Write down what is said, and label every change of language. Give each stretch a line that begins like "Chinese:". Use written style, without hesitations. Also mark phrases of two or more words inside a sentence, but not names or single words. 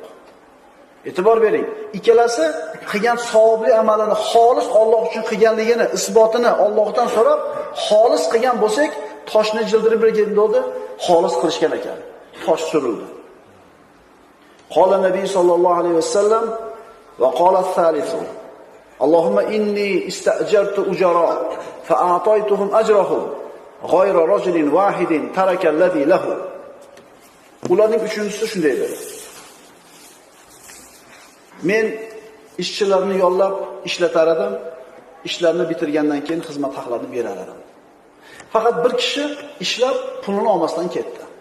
Uzbek: E'tibor bering, ikkalasi qilgan savobli amalini xolis Alloh uchun qilganligini isbotini Allohdan so'rab, xolis qilgan bo'lsak, toshni jildirib bergan dedi, xolis qilishgan ekan. Tosh surildi.
Arabic: قال نبي صلى الله عليه وسلم وقال الثالث اللهم إني استأجرت أجراء فأعطيتهم أجرهم غير رجل واحد ترك الذي له.
Uzbek: Ularning uchinchisi shunday dedi. Men ishchilarni yollab ishlatar edim, ishlarni bitirgandan keyin xizmat haqlarini berar edim. Faqat bir kishi ishlab pulini olmasdan ketdi.